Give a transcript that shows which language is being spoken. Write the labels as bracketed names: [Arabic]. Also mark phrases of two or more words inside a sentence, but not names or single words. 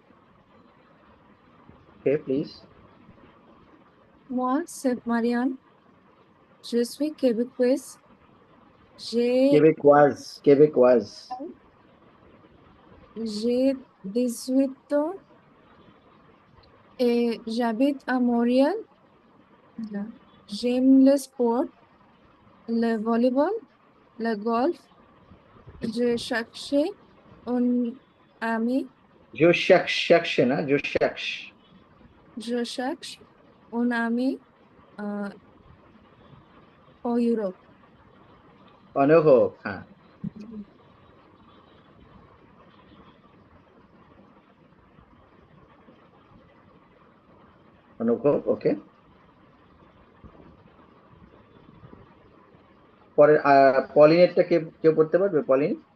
[English] okay, please. [French] Moi, c'est Marianne. Je suis québécoise. J'ai québécoise, québécoise. j'ai 18 ans et j'habite à Montréal. J'aime le sport, le volleyball, le golf. Je cherche un ami. je cherche না, je cherche। Je cherche un ami euh, en Europe. [Bangla] অনঘ, হ্যাঁ। অনুভব, ওকে। পরে পলিনেরটা কেউ পড়তে পারবে? পলিন।